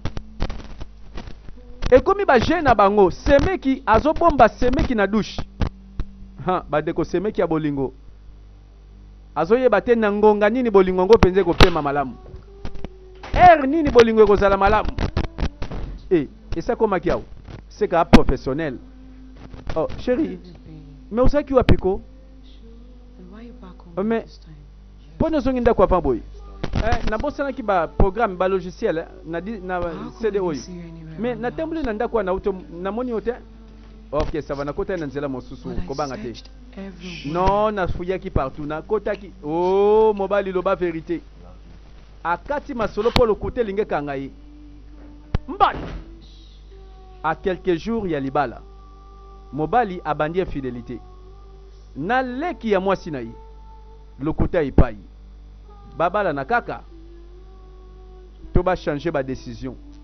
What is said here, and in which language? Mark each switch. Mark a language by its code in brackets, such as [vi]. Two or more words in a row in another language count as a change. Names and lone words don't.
[ln] ekomi bagene na bango semeki azobomba semeki na douche bandeko semeki ya bolingo azoyeba te na ngonga nini bolingo ngo mpenza ekopema malamu nini bolingo ekozala malamu esakomaki awo seka professionnel oh [fr] chérie mais [ln] ozalaki wapi ko [en] And why are you back home [ln] mais [en] this time? [ln] mpo nozongi ndako apa boye nabosanaki baprogramme balogiciel na [en] How come [ln] cd [en] I don't [ln] oyo [en] see you anywhere [ln] mais [en] around the [ln] natamboli [en] house? [ln] na ndako wana auto namoni yo te ok [fr] ça va [ln] nakota na nzela mosusu [en] But I [ln] kobanga te [en] searched everywhere. [ln] non nafuyaki partout nakotaki oh mobali loba vérité akati masolo po lokuta linge kanga ye mbala. [fr] À quelques jours [ln] ya libala mobali abandi infidélité na leki ya mwasi na ye lokuta epai babala na kaka to ba changer ba décision.